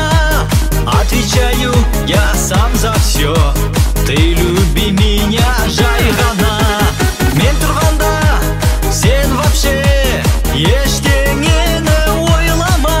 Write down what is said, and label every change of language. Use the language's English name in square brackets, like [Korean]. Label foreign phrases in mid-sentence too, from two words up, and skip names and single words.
[Russian] Отвечаю я сам за все, ты люби меня [Kazakh] жай ғана. Мен тұрғанда сен вообще ештеңені ойлама.